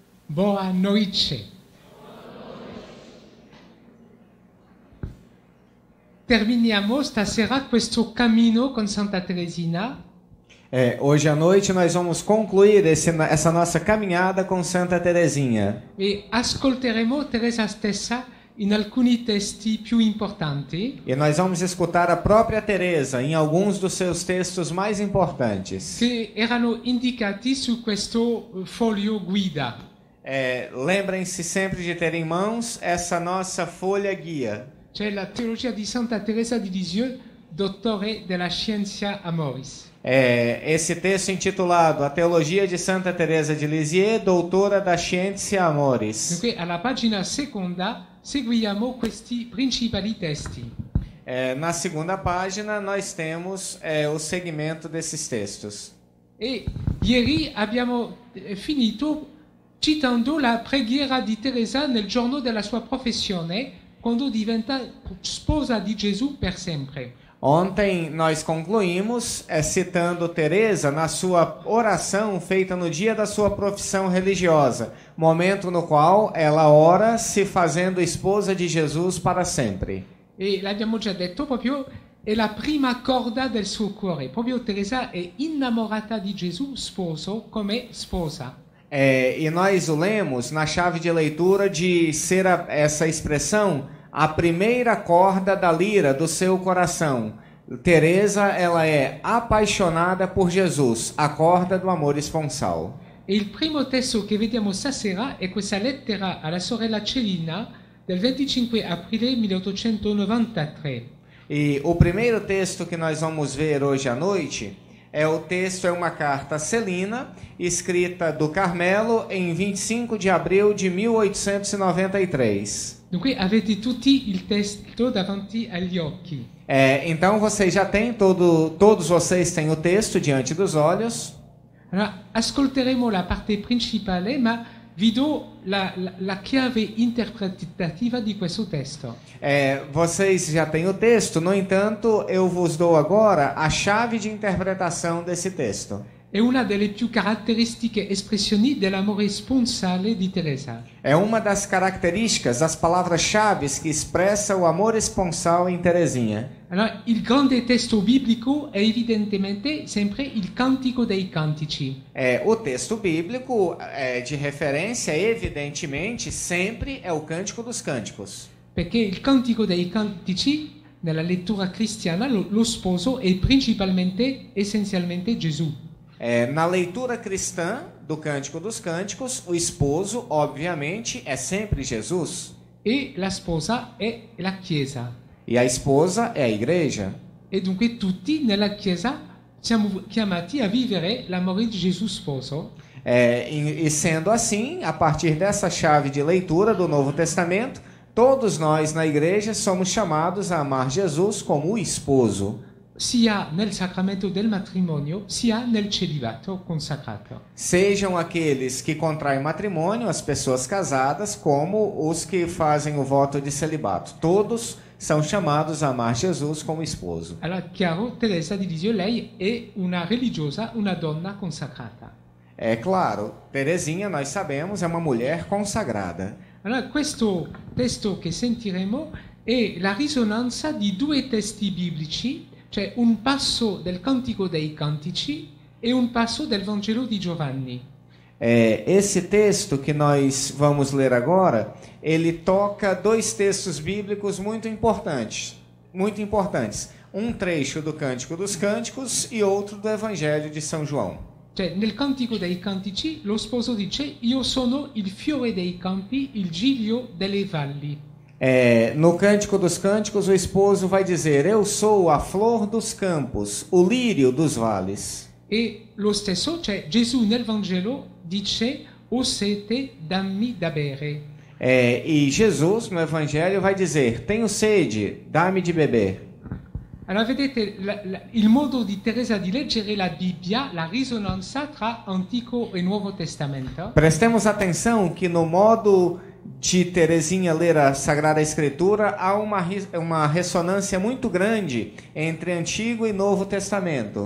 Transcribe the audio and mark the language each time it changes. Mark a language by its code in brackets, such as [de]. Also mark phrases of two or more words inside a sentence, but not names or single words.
[pt] Boa noite. [it] Terminiamo stasera questo cammino con Santa Teresina. [pt] Hoje à noite nós vamos concluir essa nossa caminhada com Santa Teresinha. [it] E ascolteremo Teresa stessa in alcuni testi più importanti. [pt] E nós vamos escutar a própria Teresa em alguns dos seus textos mais importantes. [it] Che erano indicati su questo foglio guida. [pt] Lembrem-se sempre de ter em mãos essa nossa folha guia. [it] C'è la teologia di Santa Teresa di Lisieux, dottore della scienza amoris. [pt] Esse texto intitulado A Teologia de Santa Teresa de Lisieux, doutora da Scientia Amoris. [it] Dunque, alla pagina seconda seguiamo questi principali testi. [pt] Na segunda página nós temos o segmento desses textos. [it] E ieri abbiamo finito citando la preghiera di Teresa nel giorno della sua professione, quando diventa sposa di Gesù per sempre. [pt] Ontem nós concluímos citando Teresa na sua oração feita no dia da sua profissão religiosa, momento no qual ela ora se fazendo esposa de Jesus para sempre. [it] E l'abbiamo già detto, proprio è la prima corda del suo cuore. Proprio Teresa è innamorata di Gesù sposo come sposa. [pt] E nós o lemos na chave de leitura de ser essa expressão a primeira corda da lira do seu coração. Teresa, ela é apaixonada por Jesus, a corda do amor esponsal. [it] E il primo testo che vediamo stasera è questa lettera alla sorella Celina del 25 aprile 1893. [pt] E o primeiro texto que nós vamos ver hoje à noite é uma carta a Celina, escrita do Carmelo em 25 de abril de 1893. [it] Dunque avete tutti il testo davanti agli occhi. [pt] Então vocês já têm, todos vocês têm o texto diante dos olhos. [it] Allora, ascolteremo la parte principale, ma vi do la chiave interpretativa di questo testo. [pt] Vocês já têm o texto, no entanto, eu vos dou agora a chave de interpretação desse texto. [it] È una delle più caratteristiche espressioni dell'amore sponsale di Teresa. [pt] É uma das características, as palavras-chave que expressa o amor esponsal em Teresinha. [it] Allora, il grande testo biblico è evidentemente sempre il Cantico dei Cantici. [pt] O texto bíblico de referência, evidentemente, sempre é o Cântico dos Cânticos. [it] Perché il Cantico dei Cantici, nella lettura cristiana, lo sposo è principalmente, essenzialmente Gesù. [pt] Na leitura cristã do Cântico dos Cânticos, o esposo, obviamente, é sempre Jesus. [it] E la sposa è la Chiesa. [pt] E a esposa é a igreja. [it] E dunque tutti nella Chiesa siamo chiamati a vivere l'amore di Gesù sposo. [pt] E sendo assim, a partir dessa chave de leitura do Novo Testamento, todos nós na igreja somos chamados a amar Jesus como o esposo. [it] Sia nel sacramento del matrimonio, sia nel celibato consacrato. [pt] Sejam aqueles que contraem matrimônio, as pessoas casadas, como os que fazem o voto de celibato. Todos são chamados a amar Jesus como esposo. [it] Allora, chiaro, Teresa di Lisieux, lei è una religiosa, una donna consacrata. [pt] É claro, Teresinha, nós sabemos, é uma mulher consagrada. [it] Allora, questo testo che sentiremo è la risonanza di due testi biblici, cioè un passo del Cantico dei Cantici e un passo del Vangelo di Giovanni. [pt] Esse texto que nós vamos ler agora, ele toca dois textos bíblicos muito importantes. Um trecho do Cântico dos Cânticos e outro do Evangelho de São João. [it] Cioè, nel Cantico dei Cantici lo sposo dice: io sono il fiore dei campi, il giglio delle valli. [pt] No Cântico dos Cânticos, o esposo vai dizer: eu sou a flor dos campos, o lírio dos vales. [it] E lo stesso, cioè Gesù nel Vangelo dice: ho sete, dammi da bere. [pt] E Jesus no Evangelho vai dizer: tenho sede, dá-me de beber. [it] Allora vedete il modo di Teresa di leggere la Bibbia, la risonanza tra Antico e Nuovo Testamento. [pt] Prestemos atenção que no modo de Teresinha ler a Sagrada Escritura há uma ressonância muito grande entre Antigo e Novo Testamento.